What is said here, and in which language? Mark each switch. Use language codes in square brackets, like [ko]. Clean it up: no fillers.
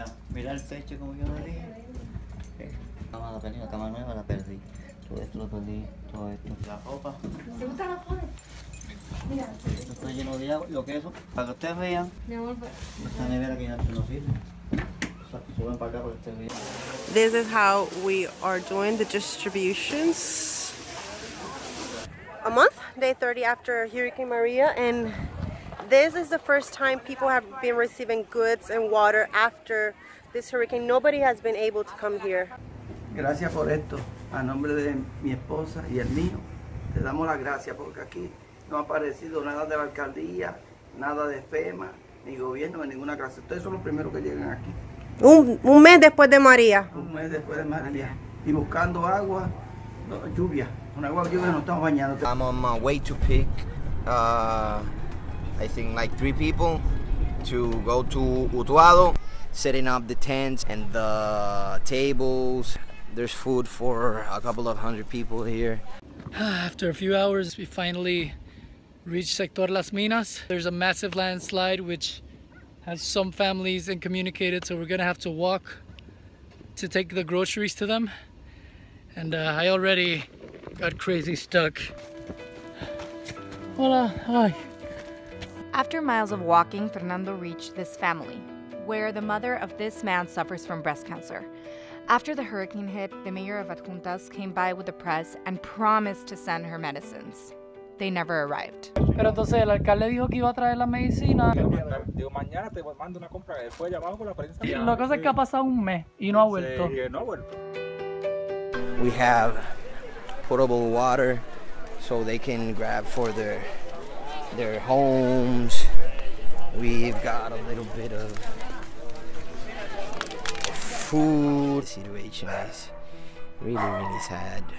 [es] Mira el techo como yo lo dije. La perdí, la cama nueva la perdí. Todo esto lo perdí, todo esto. La ropa. ¿Te gusta la foto? Mira. Esto está lleno de agua. Lo que eso, para que ustedes vean. Mi amor, esta nevera que ya no sirve. Suben para acá para que ustedes vean. [en] This is how we are doing the distributions. A month, day 30 after Hurricane Maria, and this is the first time people have been receiving goods and water after this hurricane. Nobody has been able to come here. [es] Gracias por esto, a nombre de mi esposa y el mío. Te damos las gracias porque aquí no ha aparecido nada de la alcaldía, nada de FEMA, ni gobierno, ni ninguna clase. Ustedes son los primeros que llegan aquí. Un mes después de María. Un mes después de María. Y buscando agua, lluvia. Con agua lluvia nos estamos bañando. [en] I'm on my way to pick, I think like 3 people to go to Utuado, setting up the tents and the tables. There's food for a couple of 100 people here. After a few hours, we finally reached Sector Las Minas. There's a massive landslide which has some families incommunicated, so we're gonna have to walk to take the groceries to them. And I already got crazy stuck. [es] Hola, [en] hi. After miles of walking, Fernando reached this family, where the mother of this man suffers from breast cancer. After the hurricane hit, the mayor of Adjuntas came by with the press and promised to send her medicines. They never arrived. [es] Pero entonces el alcalde dijo que iba a traer la medicina. Digo, mañana te mando una compra. Él fue llamado por la prensa. La cosa es que ha pasado un mes y no ha vuelto. No ha vuelto. [en] We have potable water so they can grab for their homes. We've got a little bit of food. The situation is really sad.